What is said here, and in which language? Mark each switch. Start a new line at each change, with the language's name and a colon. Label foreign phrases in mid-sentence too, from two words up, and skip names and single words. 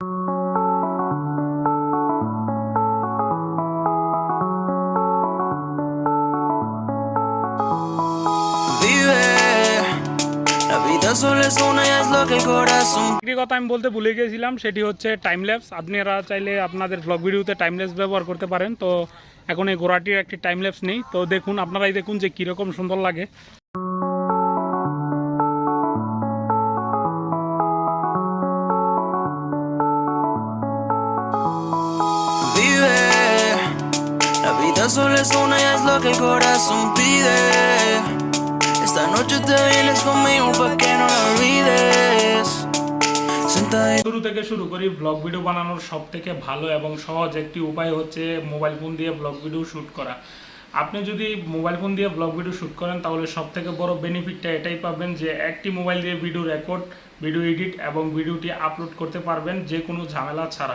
Bangla: একটি কথা আমি বলতে ভুলে গিয়েছিলাম, সেটি হচ্ছে টাইম ল্যাপস। আপনারা চাইলে আপনাদের ব্লগ ভিডিওতে টাইম ল্যাপস ব্যবহার করতে পারেন। তো এখন এই ঘোড়াটির একটি টাইম ল্যাপস নেই, তো দেখুন, আপনারাই দেখুন যে কীরকম সুন্দর লাগে।
Spanish: La vida solo es una y es lo que el corazón pide. Esta noche te vienes conmigo pa' que no la olvides. है।
Bangla: শুরু থেকে শুরু করি, ব্লগ ভিডিও বানানোর সবথেকে ভালো এবং সহজ একটি উপায় হচ্ছে মোবাইল ফোন দিয়ে ব্লগ ভিডিও শ্যুট করা। আপনি যদি মোবাইল ফোন দিয়ে ব্লগ ভিডিও শ্যুট করেন তাহলে সবথেকে বড় বেনিফিটটা এটাই পাবেন যে একটি মোবাইল দিয়ে ভিডিও রেকর্ড, ভিডিও এডিট এবং ভিডিওটি আপলোড করতে পারবেন যে কোনো ঝামেলা ছাড়া।